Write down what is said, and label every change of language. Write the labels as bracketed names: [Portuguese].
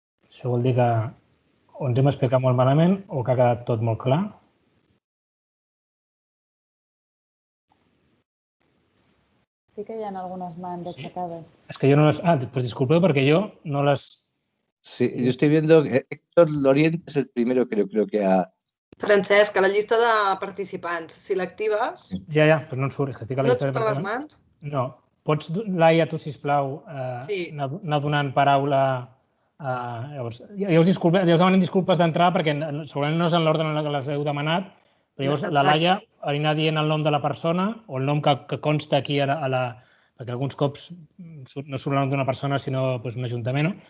[Catalan] Això vol dir que o ens hem explicat molt malament o que ha quedat tot molt clar. Sí que hi ha algunes mans aixecades. És que jo no les... Pues disculpeu perquè jo no les... [Spanish] Sí, yo estoy viendo que Héctor Lorient es el primero que creo que ha... [Catalan] Francesc, a la llista de participants, si l'actives... Ja, doncs no en surt, és que estic a la llista de participants. participants. No et surten les mans? No. Pots, Laia, tu, sisplau, anar donant paraula... Llavors, ja us demanem disculpes d'entrada perquè segurament no és en l'ordre en què les heu demanat, però llavors la Laia anirà dient el nom de la persona o el nom que consta aquí perquè alguns cops no surt el nom d'una persona sinó un ajuntament.